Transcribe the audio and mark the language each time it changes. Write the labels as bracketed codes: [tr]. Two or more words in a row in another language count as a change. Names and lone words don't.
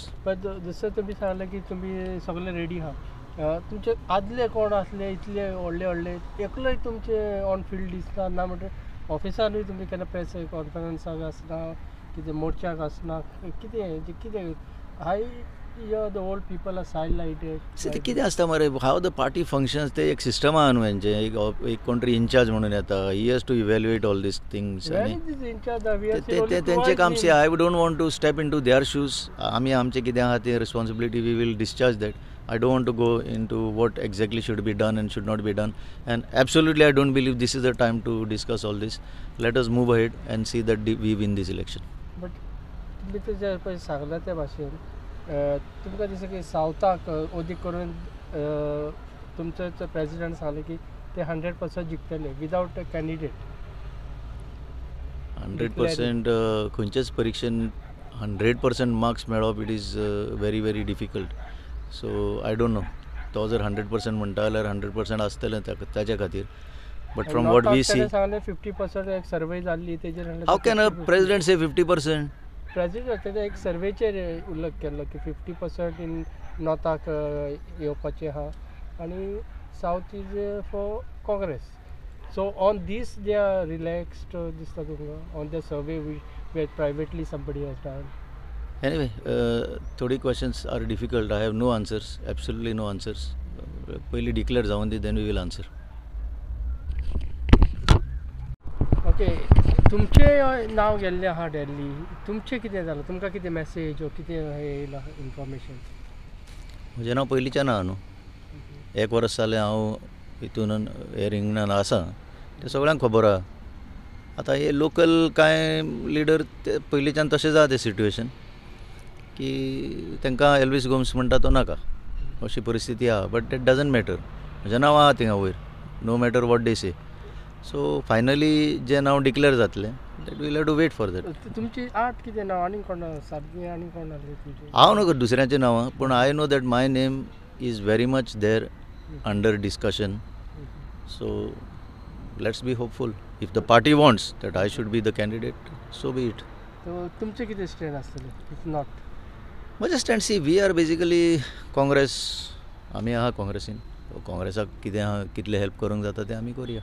[kok] पण जसं तुम्ही सांगलें की तुमी सगळे रेडी आहा, तुमचे आदले कोण आसले इतले व्हडले एकलोय तुमचे ऑन फील्ड दिसता ना, म्हणजे ऑफिसानूय तुमी केन्ना [en] press conference [kok] आसना, कितें मोर्चाक आसना, कितें हाय [en] the old people are sidelighted. [kok] ते कितें आसता मरे, [en] how the party functions. [kok] ते एक सिस्टम आहा न्हू हेंचें. एक कोण तरी इन्चार्ज म्हणून येता, [en] he has to evaluate all these things. [kok] तेंचें काम. [en] see I don't want to step in to their shoes. [kok] आमी आमचें कितें आहा तें रिस्पॉन्सिबिलिटी [en] we will discharge that. I don't want to go into what exactly should be done and should not be done, and absolutely I don't believe this is the time to discuss all this. Let us move ahead and see that we win this election. [kok] But तुम्ही ते जे पळय सांगला त्या भाशेन तुमकां दिसता की सावथाक अदीक करून तुमचो प्रेसिडेंट सांगले की ते 100% जिखतले [en] without a candidate. [kok] 100% खंयच्याच परीक्षेन 100% मार्क्स मेळप [en] it is very very difficult. so I don't know. [kok] तो जर 100% म्हणटा जाल्यार 100% आसतलें ताच्या खातीर. [en] but from what we see [kok] 50% एक सर्वे जाल्ली तेजेर. [en] how can a president say 50%? [kok] प्रेसिडेंट एक सर्वेचेर उल्लेख केल्लो की 50% इन नॉर्थाक येवपाचें आहा आनी [en] south is for Congress. so on this they are relaxed [kok] दिसता तुमकां [en] on the survey where privately somebody has done. Anyway, थोडी questions are difficult. I have no answers, absolutely no answers. [kok] पयली डिक्लेअर जावन दी, [en] then we will answer. [kok] ओके, तुमचें नांव गेल्लें आहा दिल्ली. तुमचें कितें जालें? तुमकां कितें मॅसेज ओ कितें येयलां इन्फॉर्मेशन? म्हजें नांव पयलींच्यान आहा न्हू. 1 वर्स जालें हांव हितून हे रिंगणान आसा. तें सगळ्यांक खबर आहा. आतां हे लोकल कांय लिडर ते पयलींच्यान तशें आहा तें सिट्युएशन की तांकां एल्वीस गोम्स म्हणटा तो नाका अशी परिस्थिती आहा. [en] but that doesn't matter. [kok] म्हजें नांव आहा थिंगा वयर, [en] no matter what they say. so finally [kok] जें नांव डिक्लेअर जातलें [en] that will have to wait for that. [kok] तुमची आठ कितें नांव आनी कोण सारकी आनी कोण आसलें तुमचें? हांव न्हू दुसऱ्यांचें नांवां, पूण [en] I know that my name is very much there under discussion. so let's be hopeful. if the party wants that I should be the candidate, so be it. [kok] तर तुमचे कितें स्टँड आसतले [en] if not? [kok] म्हजें स्टँड सी [en] we are basically Congress, [kok] आमी आहा काँग्रेसीन. काँग्रेसाक कितें आहा, कितले हेल्प करूंक जाता तें आमी करुया.